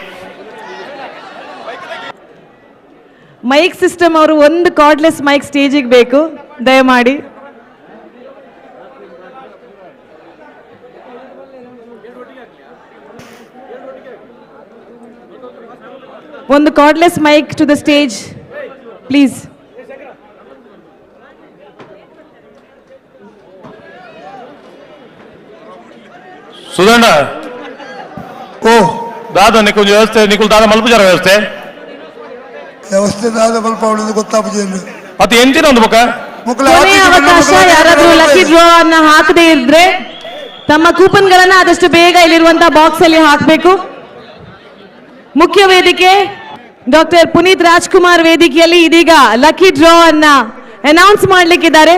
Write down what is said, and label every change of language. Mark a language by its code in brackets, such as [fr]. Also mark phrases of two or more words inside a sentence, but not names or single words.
[en] mic system [kn] ಅವರು ಒಂದು [en] cordless mic [kn] ಸ್ಟೇಜಿಗೆ ಬೇಕು ದಯಮಾಡಿ. [en] ಒಂದು cordless mic to the stage please. [tcy] ಸುಧಣ್ಣ ಓ ದಾದ ನಿಖುಲ್ ವ್ಯವಸ್ಥೆ ನಿಖುಲ್ ದಾದ ಮಲ್ಪುಜಾರ ವ್ಯವಸ್ಥೆ ವ್ಯವಸ್ಥೆ ದಾದ ಮಲ್ಪ ಅವಳಿಂದ ಗೊತ್ತಾಪುಜಿ ಅದು ಎಂಚಿನ ಒಂದು ಬೊಕ್ಕ [kn] ಕೊನೆಯ ಅವಕಾಶ. ಯಾರಾದ್ರೂ [en] lucky draw [kn] ಅನ್ನ ಹಾಕದೇ ಇದ್ರೆ ತಮ್ಮ ಕೂಪನ್ ಗಳನ್ನ ಆದಷ್ಟು ಬೇಗ ಇಲ್ಲಿರುವಂತಹ ಬಾಕ್ಸ್ ಅಲ್ಲಿ ಹಾಕಬೇಕು. ಮುಖ್ಯ ವೇದಿಕೆ ಡಾಕ್ಟರ್ ಪುನೀತ್ ರಾಜ್ಕುಮಾರ್ ವೇದಿಕೆಯಲ್ಲಿ ಇದೀಗ [en] lucky draw [kn] ಅನ್ನ ಅನೌನ್ಸ್ ಮಾಡ್ಲಿಕ್ಕಿದ್ದಾರೆ.